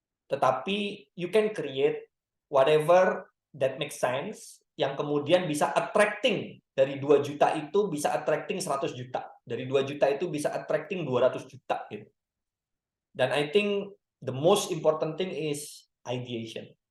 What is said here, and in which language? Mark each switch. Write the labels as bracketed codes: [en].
[en] Tetapi you can create whatever that makes sense [id] yang kemudian bisa attracting dari 2 juta itu bisa attracting 100 juta. Dari 2 juta itu bisa attracting 200 juta gitu. [en] Dan I think the most important thing is ideation.